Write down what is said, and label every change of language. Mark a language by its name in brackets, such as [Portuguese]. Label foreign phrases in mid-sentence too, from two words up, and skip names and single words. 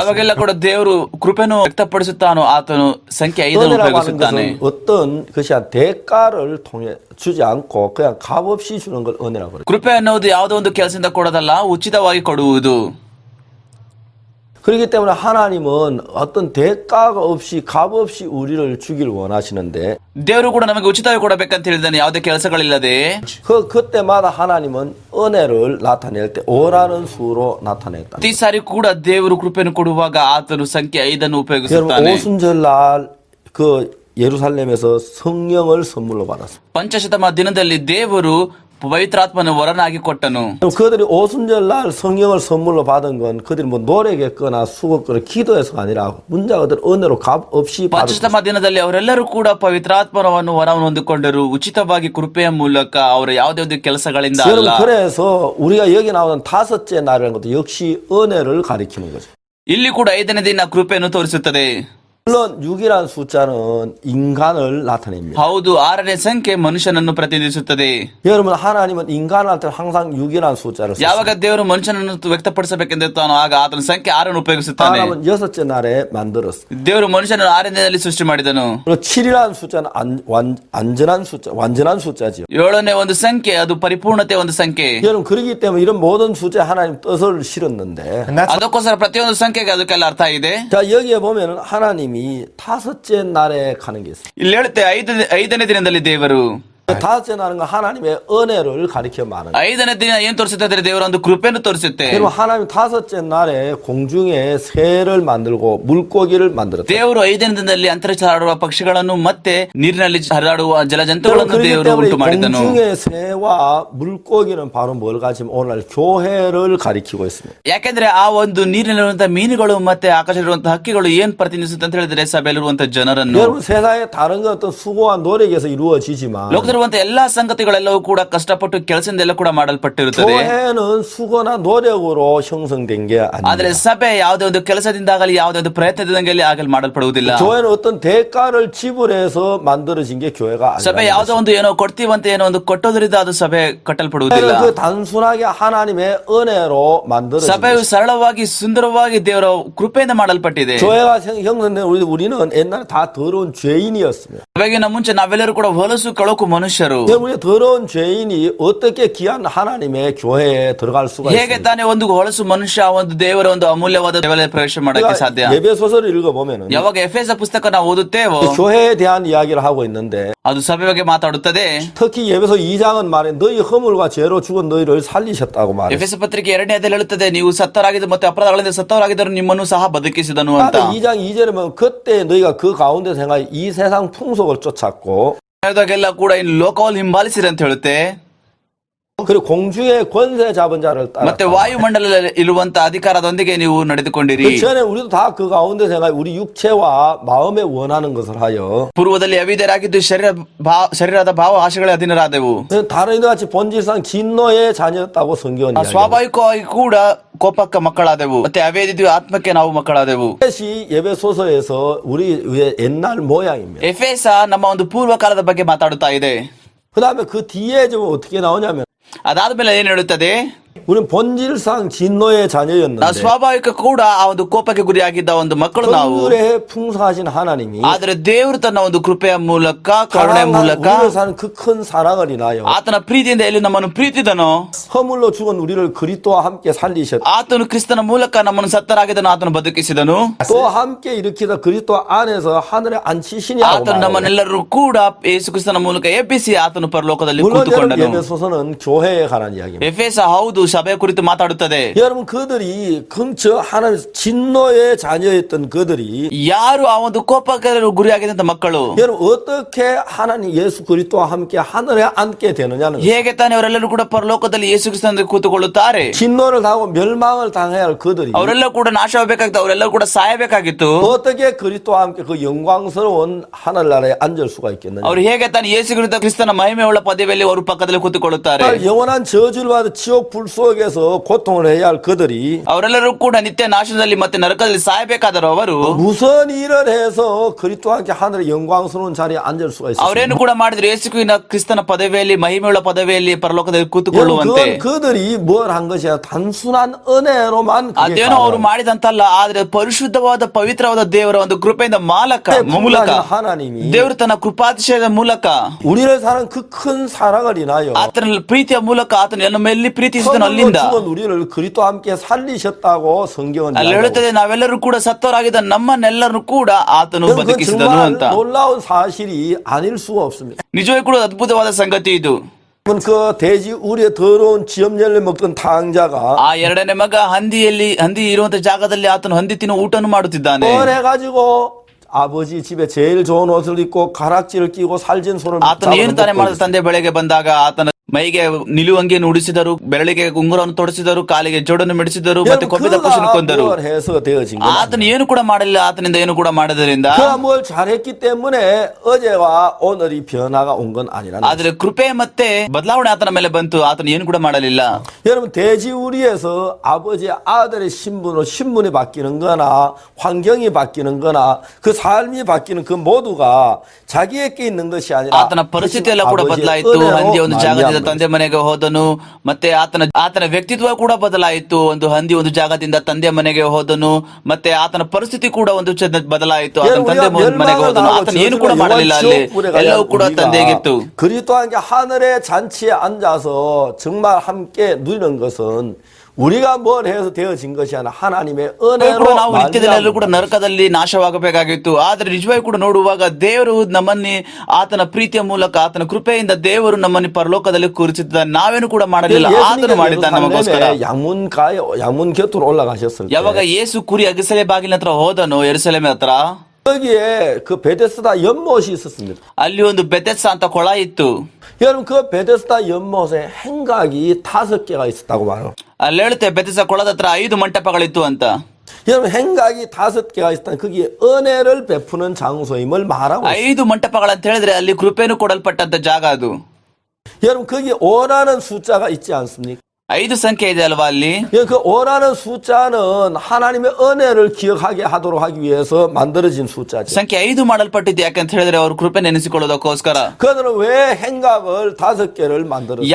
[Kannada] ಯಾವಾಗೆಲ್ಲ ಕೂಡ ದೇವರು ಕೃಪೆಯನ್ನು ವ್ಯಕ್ತಪಡಿಸುತ್ತಾನೋ ಆತನು ಸಂಖ್ಯೆ 5ನ್ನು [Korean] 은혜라고 하는 [Kannada] ಉಪಯೋಗಿಸುತ್ತಾನೆ. [Korean] 것은 어떤 것이 대가를 통해 주지 않고 그냥 값없이 주는 걸 은혜라고 그래요. [Kannada] ಕೃಪೆ ಅನ್ನೋದು ಯಾವುದೋ ಒಂದು ಕೆಲಸದಿಂದ ಕೊಡೋದಲ್ಲ, ಉಚಿತವಾಗಿ ಕೊಡುವುದು. [Korean] 그렇기 때문에 하나님은 어떤 대가가 없이 값없이 우리를 주길 원하시는데 [Kannada] ದೇವರು ಕೂಡ ನಮಗೆ ಉಚಿತವಾಗಿ ಕೊಡಬೇಕಂತ ಹೇಳಿದಾನೆ, ಯಾವುದೇ ಕೆಲಸಗಳಿಲ್ಲದೆ. [Korean] 그때마다 하나님은 은혜를 나타낼 때 5라는 수로 나타냈다. [Kannada] ಪ್ರತಿ ಸಾರಿ ಕೂಡ ದೇವರು ಕೃಪೆಯನ್ನು ಕೊಡುವಾಗ ಆತನು ಸಂಖ್ಯೆ 5ನ್ನು [Korean] 여러분 [Kannada] ಉಪಯೋಗಿಸುತ್ತಾನೆ. [Korean] 오순절날 그 예루살렘에서 성령을 선물로 받았습니다. [Kannada] ಪಂಚಶತಮ ದಿನದಲ್ಲಿ ದೇವರು ಪವಿತ್ರಾತ್ಮನ ವರನಾಗಿ ಕೊಟ್ಟನು. [Korean] 그들이 오순절날 성령을 선물로 받은 건 그들이 뭐 노력했거나 수고했거나 기도해서가 아니라 문제가 그들 은혜로 값 없이 받은 [Kannada] ಪಂಚಶತಮ ದಿನದಲ್ಲಿ ಅವರೆಲ್ಲರೂ ಕೂಡ ಪವಿತ್ರಾತ್ಮನವನ್ನು ವರವನ್ನು ಹೊಂದಿಕೊಂಡರು, ಉಚಿತವಾಗಿ ಕೃಪೆಯ ಮೂಲಕ, ಅವರ ಯಾವುದೇ ಒಂದು ಕೆಲಸಗಳಿಂದ ಅಲ್ಲ. [Korean] 여러분 그래서 우리가 여기 나오는 다섯째 날이라는 것도 역시 은혜를 가리키는 거죠. [Kannada] ಇಲ್ಲಿ ಕೂಡ 5ನೇ ದಿನ ಕೃಪೆಯನ್ನು ತೋರಿಸುತ್ತದೆ. [Korean] 물론 6이라는 숫자는 인간을 나타냅니다. [Kannada] ಹೌದು, 6ನೇ ಸಂಖ್ಯೆ ಮನುಷ್ಯನನ್ನು ಪ್ರತಿನಿಧಿಸುತ್ತದೆ. [Korean] 여러분 하나님은 인간한테 항상 6이라는 숫자를 썼습니다. [Kannada] ಯಾವಾಗ ದೇವರು ಮನುಷ್ಯನನ್ನು ವ್ಯಕ್ತಪಡಿಸಬೇಕೆಂದಿರ್ತಾನೋ ಆಗ ಆತನ ಸಂಖ್ಯೆ 6ನ್ನು ಉಪಯೋಗಿಸುತ್ತಾನೆ. [Korean] 하나님은 6째 날에 만들었습니다. [Kannada] ದೇವರು ಮನುಷ್ಯನನ್ನು 6ನೇ ದಿನದಲ್ಲಿ ಸೃಷ್ಟಿ ಮಾಡಿದನು. [Korean] 그리고 7이라는 숫자는 완전한 숫자, 완전한 숫자지요. [Kannada] 7ನೇ ಒಂದು ಸಂಖ್ಯೆ, ಅದು ಪರಿಪೂರ್ಣತೆ ಒಂದು ಸಂಖ್ಯೆ. [Korean] 여러분 그렇기 때문에 이런 모든 숫자에 하나님 뜻을 실었는데 [Kannada] ಅದಕ್ಕೋಸ್ಕರ ಪ್ರತಿಯೊಂದು ಸಂಖ್ಯೆಗೆ ಅದಕ್ಕೆಲ್ಲ ಅರ್ಥ ಇದೆ. [Korean] 자 여기에 보면은 하나님이 다섯째 날에 가는 게 있어요. [Kannada] ಇಲ್ಲಿ ಹೇಳುತ್ತೆ 5ನೇ ದಿನದಲ್ಲಿ ದೇವರು. [Korean] 다섯째 날은 하나님의 은혜를 가리켜 말하는 거예요. [Kannada] 5ನೇ ದಿನ ಏನ್ ತೋರಿಸುತ್ತೆ? ದೇವರ ಒಂದು ಕೃಪೆಯನ್ನು ತೋರಿಸುತ್ತೆ. [Korean] 여러분 하나님 다섯째 날에 공중에 새를 만들고 물고기를 만들었다. [Kannada] ದೇವರು 5ನೇ ದಿನದಲ್ಲಿ ಅಂತರಿಕ್ಷ ಹಾರಾಡುವ ಪಕ್ಷಿಗಳನ್ನು ಮತ್ತೆ ನೀರಿನಲ್ಲಿ ಹರಿದಾಡುವ ಜಲಜಂತುಗಳನ್ನು ದೇವರು ಉಂಟು ಮಾಡಿದನು. [Korean] 공중의 새와 물고기는 바로 뭘 가지면 오늘 교회를 가리키고 있습니다. [Kannada] ಯಾಕೆಂದ್ರೆ ಆ ಒಂದು ನೀರಿನಲ್ಲಿರುವಂತಹ ಮೀನುಗಳು ಮತ್ತೆ ಆಕಾಶದಲ್ಲಿರುವಂತಹ ಹಕ್ಕಿಗಳು ಏನ್ ಪ್ರತಿನಿಧಿಸುತ್ತೆ ಅಂತ ಹೇಳಿದ್ರೆ ಸಭೆಯಲ್ಲಿರುವಂತಹ ಜನರನ್ನು. [Korean] 여러분 세상에 다른 건 어떤 수고와 노력에서 이루어지지만 [Kannada] ಲೋಕದಲ್ಲಿರುವಂತಹ ಎಲ್ಲಾ ಸಂಗತಿಗಳೆಲ್ಲವೂ ಕೂಡ ಕಷ್ಟಪಟ್ಟು ಕೆಲಸದಿಂದ ಎಲ್ಲ ಕೂಡ ಮಾಡಲ್ಪಟ್ಟಿರುತ್ತದೆ. [Korean] 교회는 수고나 노력으로 형성된 게 아닙니다. [Kannada] ಆದ್ರೆ ಸಭೆ ಯಾವುದೇ ಒಂದು ಕೆಲಸದಿಂದಾಗಲಿ ಯಾವುದೇ ಒಂದು ಪ್ರಯತ್ನದಿಂದಾಗಲಿ ಆಗಲಿ ಮಾಡಲ್ಪಡುವುದಿಲ್ಲ. [Korean] 교회는 어떤 대가를 지불해서 만들어진 게 교회가 [Kannada] ಸಭೆ [Korean] 아니라 [Kannada] ಯಾವುದೋ ಒಂದು ಏನೋ ಕೊಡ್ತೀವಂತ ಏನೋ ಒಂದು ಕೊಟ್ಟೋದ್ರಿಂದ ಅದು ಸಭೆ ಕಟ್ಟಲ್ಪಡುವುದಿಲ್ಲ. [Korean] 그 단순하게 하나님의 은혜로 만들어진 [Kannada] ಸಭೆಯು ಸರಳವಾಗಿ ಸುಂದರವಾಗಿ ದೇವರ ಕೃಪೆಯಿಂದ ಮಾಡಲ್ಪಟ್ಟಿದೆ. [Korean] 교회가 형성된 우리는 옛날에 다 더러운 죄인이었습니다. [Kannada] ಸಭೆಗಿನ ಮುಂಚೆ ನಾವೆಲ್ಲರೂ ಕೂಡ ಹೊಲಸು ಕಳಕು ಮನುಷ್ಯರು. [Korean] 우리 더러운 죄인이 어떻게 귀한 하나님의 교회에 들어갈 수가 [Kannada] ಹೇಗೆ [Korean] 있습니까? [Kannada] ತಾನೇ ಒಂದು ಹೊಲಸು ಮನುಷ್ಯ ಒಂದು ದೇವರ ಒಂದು ಅಮೂಲ್ಯವಾದ ದೇವಾಲಯ ಪ್ರವೇಶ ಮಾಡಕ್ಕೆ ಸಾಧ್ಯ? [Korean] 예배소설을 읽어보면 [Kannada] ಯಾವಾಗ ಎಫೆಸ ಪುಸ್ತಕ ನಾವು ಓದುತ್ತೇವೋ [Korean] 교회에 대한 이야기를 하고 있는데 [Kannada] ಅದು ಸಭೆ ಬಗ್ಗೆ ಮಾತಾಡುತ್ತದೆ. [Korean] 특히 예배소 2장은 말해 너희 허물과 죄로 죽은 너희를 살리셨다고 말해. [Kannada] ಎಫೆಸ ಪತ್ರಿಕೆ 2ನೇ ಅಧ್ಯಾಯದಲ್ಲಿ ಹೇಳುತ್ತದೆ, ನೀವು ಸತ್ತವರಾಗಿದ್ದು ಮತ್ತೆ ಅಪರಾಧಗಳಿಂದ ಸತ್ತವರಾಗಿದ್ದರು ನಿಮ್ಮನ್ನು ಸಹ ಬದುಕಿಸಿದನು ಅಂತ. [Korean] 2장 2절에 보면 그때 너희가 그 가운데 생활 이 세상 풍속을 쫓았고 [Kannada] ಹೇಳಿದಾಗೆಲ್ಲ ಕೂಡ ಇನ್ನು ಲೋಕವನ್ನು ಹಿಂಬಾಲಿಸಿರಿ ಅಂತ ಹೇಳುತ್ತೆ. [Korean] 그리고 공중의 권세 잡은 자를 따라 [Kannada] ಮತ್ತೆ ವಾಯುಮಂಡಲದಲ್ಲಿ ಇರುವಂತ ಅಧಿಕಾರದೊಂದಿಗೆ ನೀವು ನಡೆದುಕೊಂಡಿರಿ. [Korean] 그 전에 우리도 다 그 가운데 생활 우리 육체와 마음에 원하는 것을 하여 [Kannada] ಪೂರ್ವದಲ್ಲಿ ಅವಿಧೇಯರಾಗಿದ್ದು ಶರೀರದ ಭಾವ ಆಶೆಗಳ ಅಧೀನರಾದೆವು. [Korean] 다른 이들 같이 본질상 진노의 자녀였다고 성경은 이야기합니다. [Kannada] ಸ್ವಾಭಾವಿಕವಾಗಿ ಕೂಡ ಕೋಪಕ್ಕ ಮಕ್ಕಳಾದೆವು, ಮತ್ತೆ ಅವೇದಿದ್ವಿ ಆತ್ಮಕ್ಕೆ ನಾವು ಮಕ್ಕಳಾದೆವು. [Korean] 이것이 예배소서에서 우리 옛날 모양입니다. [Kannada] ಎಫೆಸ ನಮ್ಮ ಒಂದು ಪೂರ್ವ ಕಾಲದ ಬಗ್ಗೆ ಮಾತಾಡುತ್ತಾ ಇದೆ. [Korean] 그 다음에 그 뒤에 좀 어떻게 나오냐면 [Kannada] ಅದಾದ್ಮೇಲೆ ಏನ್ ಹೇಳುತ್ತದೆ? [Korean] 우리는 본질상 진노의 자녀였는데 [Kannada] ನಾವು ಸ್ವಾಭಾವಿಕ ಕೂಡ ಆ ಒಂದು ಕೋಪಕ್ಕೆ ಗುರಿಯಾಗಿದ್ದ ಒಂದು ಮಕ್ಕಳು ನಾವು. [Korean] 긍휼에 풍성하신 하나님이 [Kannada] ಆದ್ರೆ ದೇವರು ತನ್ನ ಒಂದು ಕೃಪೆಯ ಮೂಲಕ ಕರುಣೆ ಮೂಲಕ [Korean] 우리를 사는 그 큰 사랑을 인하여 [Kannada] ಆತನ ಪ್ರೀತಿಯಿಂದ ಎಲ್ಲಿ ನಮ್ಮನ್ನು ಪ್ರೀತಿದನೋ [Korean] 허물로 죽은 우리를 그리스도와 함께 살리셨고 [Kannada] ಆತನು ಕ್ರಿಸ್ತನ ಮೂಲಕ ನಮ್ಮನ್ನು ಸತ್ತರಾಗಿದ್ದನು ಆತನು ಬದುಕಿಸಿದನು. [Korean] 또 함께 일으키다 그리스도 안에서 하늘에 앉히시냐고 [Kannada] ಆತನು [Korean] 말해요. [Kannada] ನಮ್ಮನ್ನೆಲ್ಲರೂ ಕೂಡ ಯೇಸು ಕ್ರಿಸ್ತನ ಮೂಲಕ ಎಬ್ಬಿಸಿ ಆತನು ಪರಲೋಕದಲ್ಲಿ [Korean] 물론 [Kannada] ಕೂತುಕೊಂಡನು. [Korean] 예배소서는 교회에 관한 이야기입니다. [Kannada] ಎಫೆಸ ಹೌದು ಸಭೆ ಕುರಿತು ಮಾತಾಡುತ್ತದೆ. [Korean] 여러분 그들이 근처 하나님 진노의 자녀였던 그들이 [Kannada] ಯಾರು ಆ ಒಂದು ಕೋಪಕ್ಕೆ ಗುರಿಯಾಗಿದ್ದಂತ ಮಕ್ಕಳು [Korean] 여러분 어떻게 하나님 예수 그리스도와 함께 하늘에 앉게 되느냐는 [Kannada] ಹೇಗೆ ತಾನೇ ಅವರೆಲ್ಲರೂ ಕೂಡ ಪರಲೋಕದಲ್ಲಿ ಯೇಸು ಕ್ರಿಸ್ತನಲ್ಲಿ ಕೂತುಕೊಳ್ಳುತ್ತಾರೆ. [Korean] 진노를 당하고 멸망을 당해야 할 그들이 [Kannada] ಅವರೆಲ್ಲ ಕೂಡ ನಾಶವಾಗಬೇಕಾಗಿತ್ತು, ಅವರೆಲ್ಲರೂ ಕೂಡ ಸಾಯಬೇಕಾಗಿತ್ತು. [Korean] 어떻게 그리스도와 함께 그 영광스러운 하늘나라에 앉을 수가 있겠느냐. [Kannada] ಅವ್ರು ಹೇಗೆ ತಾನೇ ಯೇಸು ಕ್ರಿಸ್ತನ ಮಹಿಮೆಯುಳ್ಳ ಪದವಿಯಲ್ಲಿ ಅವರು ಪಕ್ಕದಲ್ಲಿ ಕೂತುಕೊಳ್ಳುತ್ತಾರೆ. [Korean] 영원한 저주를 받아 지옥 불 속에서 고통을 해야 할 그들이 [Kannada] ಅವರೆಲ್ಲರೂ ಕೂಡ ನಿತ್ಯ ನಾಶದಲ್ಲಿ ಮತ್ತೆ ನರಕದಲ್ಲಿ ಸಾಯಬೇಕಾದರು ಅವರು [Korean] 무슨 일을 해서 그리스도와 함께 하늘의 영광스러운 자리에 앉을 수가 있습니까? [Kannada] ಅವರೇನು ಕೂಡ ಮಾಡಿದ್ರು ಯೇಸುವಿನ ಕ್ರಿಸ್ತನ ಪದವಿಯಲ್ಲಿ ಮಹಿಮೆಯುಳ್ಳ ಪದವಿಯಲ್ಲಿ ಪರಲೋಕದಲ್ಲಿ ಕೂತುಕೊಳ್ಳುವಂತೆ [Korean] 그건 그들이 뭘 한 것이야 단순한 은혜로만 그게 [Kannada] ಅದೇನೋ ಅವರು ಮಾಡಿದಂತಲ್ಲ ಆದ್ರೆ ಪರಿಶುದ್ಧವಾದ ಪವಿತ್ರವಾದ ದೇವರ ಒಂದು ಕೃಪೆಯಿಂದ ಮೂಲಕ [Korean] 하나님이 [Kannada] ದೇವರು ತನ್ನ ಕೃಪಾತಿಶಯದ ಮೂಲಕ [Korean] 우리를 사는 그 큰 사랑을 인하여 [Kannada] ಆತನ ಪ್ರೀತಿಯ ಮೂಲಕ ಆತನ ನಮ್ಮ ಎಲ್ಲಿ ಪ್ರೀತಿಸಿದನು ಅಲ್ಲಿಂದ [Korean] 죽은 우리를 그리스도와 함께 살리셨다고 성경은 [Kannada] ಅಲ್ಲಿ ಹೇಳುತ್ತದೆ ನಾವೆಲ್ಲರೂ ಕೂಡ ಸತ್ತವರಾಗಿದ್ದ ನಮ್ಮನ್ನೆಲ್ಲರೂ ಕೂಡ ಆತನು [Korean] 그건 [Kannada] ಬದುಕಿಸಿದನು [Korean] 정말 [Kannada] ಅಂತ [Korean] 놀라운 사실이 아닐 수가 없습니다. [Kannada] ನಿಜವೂ ಕೂಡ ಅದ್ಭುತವಾದ ಸಂಗತಿ ಇದು [Korean] 그 돼지 우리의 더러운 지엄열매 먹던 탕자가 [Kannada] ಆ ಎರಡನೇ ಮಗ ಹಂದಿ ಇರುವಂತ ಜಾಗದಲ್ಲಿ ಆತನು ಹಂದಿ ತಿನ್ನು ಊಟನು ಮಾಡುತ್ತಿದ್ದಾನೆ [Korean] 해가지고 아버지 집에 제일 좋은 옷을 입고 가락지를 끼고 살진 손을 [Kannada] ಆತನು ಏನು ತಾನೇ ಮಾಡಿದ ತಂದೆ ಬೆಳಗ್ಗೆ ಬಂದಾಗ ಆತನ ಮೈಗೆ ನಿಲುವಂಗಿಯನ್ನು ಉಡಿಸಿದರು ಬೆರಳಿಗೆ ಉಂಗುರವನ್ನು ತೊಡಿಸಿದರು ಕಾಲಿಗೆ ಜೋಡನ್ನು ಮಿಡಿಸಿದರು ಮತ್ತೆ ಕೊಬ್ಬಿದ ಪಶುವನ್ನು ಕೊಂದರು [Korean] 해서 되어진 거예요. [Kannada] ಆತನು ಏನು ಕೂಡ ಮಾಡಲಿಲ್ಲ ಆತನಿಂದ ಏನು ಕೂಡ ಮಾಡದರಿಂದ [Korean] 그가 뭘 잘했기 때문에 어제와 오늘이 변화가 온 건 아니라는 거예요. [Kannada] ಆದ್ರೆ ಕೃಪೆ ಮತ್ತೆ ಬದಲಾವಣೆ ಆತನ ಮೇಲೆ ಬಂತು ಆತನು ಏನು ಕೂಡ ಮಾಡಲಿಲ್ಲ [Korean] 여러분 돼지우리에서 아버지의 아들의 신분으로 신분이 바뀌는 거나 환경이 바뀌는 거나 그 삶이 바뀌는 그 모두가 자기에게 있는 것이 아니라 [Kannada] ಆತನ ಪರಿಸ್ಥಿತಿ ಎಲ್ಲ ಕೂಡ ಬದಲಾಯಿತು ಹಂದಿ ಒಂದು ಜಾಗದಿಂದ ತಂದೆ ಮನೆಗೆ ಹೋದನು ಮತ್ತೆ ಆತನ ವ್ಯಕ್ತಿತ್ವ ಕೂಡ ಬದಲಾಯಿತು ಒಂದು ಹಂದಿ ಒಂದು ಜಾಗದಿಂದ ತಂದೆ ಮನೆಗೆ ಹೋದನು ಮತ್ತೆ ಆತನ ಪರಿಸ್ಥಿತಿ ಕೂಡ ಒಂದು ಬದಲಾಯಿತು ಆತನ ತಂದೆ ಮನೆಗೆ ಹೋದನು ಆತನ ಏನು ಕೂಡ ಮಾಡಲಿಲ್ಲ ಅಲ್ಲಿ ಎಲ್ಲವೂ ಕೂಡ ತಂದೆಗಿತ್ತು [Korean] 그리스도와 함께 하늘의 잔치에 앉아서 정말 함께 누리는 것은 우리가 뭘 해서 되어진 것이 아니라 하나님의 은혜로 [Kannada] ನಾವು ನಿತ್ಯದಲ್ಲೆಲ್ಲರೂ ಕೂಡ ನರಕದಲ್ಲಿ ನಾಶವಾಗಬೇಕಾಗಿತ್ತು ಆದ್ರೆ ನಿಜವಾಗಿ ಕೂಡ ನೋಡುವಾಗ ದೇವರು ನಮ್ಮನ್ನಿ ಆತನ ಪ್ರೀತಿಯ ಮೂಲಕ ಆತನ ಕೃಪೆಯಿಂದ ದೇವರು ನಮ್ಮನ್ನು ಪರಲೋಕದಲ್ಲಿ ಕೂರಿಸಿದ್ದಾನೆ ನಾವೇನು ಕೂಡ ಮಾಡಲಿಲ್ಲ ಆತನು ಮಾಡಿದ್ದಾನೆ ನಮಗೋಸ್ಕರ [Korean] 양문 곁으로 올라가셨을 때 [Kannada] ಯಾವಾಗ ಯೇಸು ಕುರಿ ಅಗಸಲೆ ಬಾಗಿಲಿನ ಹತ್ರ ಹೋದನು ಯೆರೂಸಲೇಮಿನ ಹತ್ರ [Korean] 거기에 그 베데스다 연못이 있었습니다. [Kannada] ಅಲ್ಲಿ ಒಂದು ಬೆತೆಸ್ದ ಅಂತ ಕೊಳ ಇತ್ತು [Korean] 여러분 그 베데스다 연못에 행각이 5개가 있었다고 말해요. [Kannada] ಅಲ್ಲಿ ಹೇಳುತ್ತೆ ಬೆತೆಸ್ದ ಕೊಳದ ಹತ್ರ 5 ಮಂಟಪಗಳಿತ್ತು ಅಂತ [Korean] 여러분 행각이 5개가 있다면 거기에 은혜를 베푸는 장소임을 말하고 있어요. [Kannada] 5 ಮಂಟಪಗಳಂತ ಹೇಳಿದ್ರೆ ಅಲ್ಲಿ ಕೃಪೆನು ಕೊಡಲ್ಪಟ್ಟಂತ ಜಾಗ ಅದು [Korean] 여러분 거기에 5라는 숫자가 있지 않습니까? [Kannada] 5 ಸಂಖ್ಯೆ ಇದೆ ಅಲ್ವಾ ಅಲ್ಲಿ [Korean] 그 5라는 숫자는 하나님의 은혜를 기억하게 하도록 하기 위해서 만들어진 숫자죠. [Kannada] ಸಂಖ್ಯೆ 5 ಮಾಡಲ್ಪಟ್ಟಿದ್ದು ಯಾಕಂತ ಹೇಳಿದ್ರೆ ಅವರು ಕೃಪೆ ನೆನೆಸಿಕೊಳ್ಳೋದಕ್ಕೋಸ್ಕರ [Korean] 그들은 왜 행각을 5개를 만들었어요?